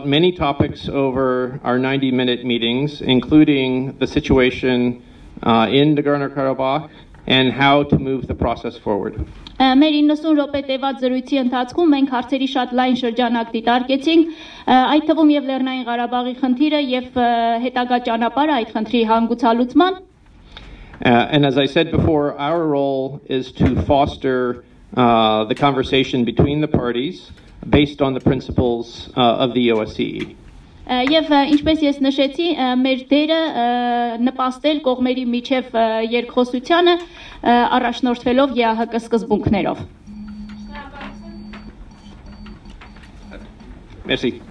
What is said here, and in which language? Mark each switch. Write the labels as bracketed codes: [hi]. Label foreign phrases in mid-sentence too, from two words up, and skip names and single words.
[en] many topics over our 90-minute meetings, including the situation in Nagorno-Karabakh and how to move the process forward. [hy] Մեր 90 րոպե տևած զրույցի ընթացքում մենք հարցերի շատ լայն շրջանակ դիտարկեցինք, այդ թվում եւ Լեռնային Ղարաբաղի խնդիրը եւ հետագա ճանապարհը այդ խնդրի հանգուցալուծման. [en] And as I said before, our role is to foster the conversation between the parties based on the principles of the OSCE. [hy] Եվ ինչպես ես նշեցի, մեր դերը նպաստել կողմերի միջև երկխոսությանը առաջնորդվելով ԵԱՀԿ սկզբունքներով. Merci.